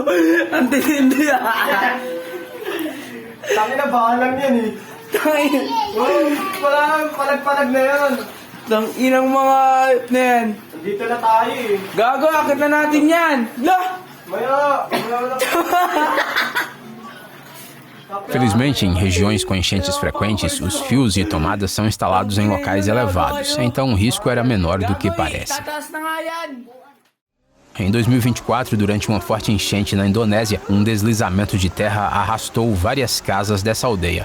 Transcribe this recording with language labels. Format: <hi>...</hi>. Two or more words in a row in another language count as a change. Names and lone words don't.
<tl>Ang tindi. Sabi na bahalang yan eh. Palag na yan. Ang inang mga na yan. Dito na tayo eh. Gago, akit na natin yan. Lah! Maya!</tl> <pt>Felizmente, em regiões com enchentes frequentes, os fios e tomadas são instalados em locais elevados, então o risco era menor do que parece. Em 2024, durante uma forte enchente na Indonésia, um deslizamento de terra arrastou várias casas dessa aldeia.</pt>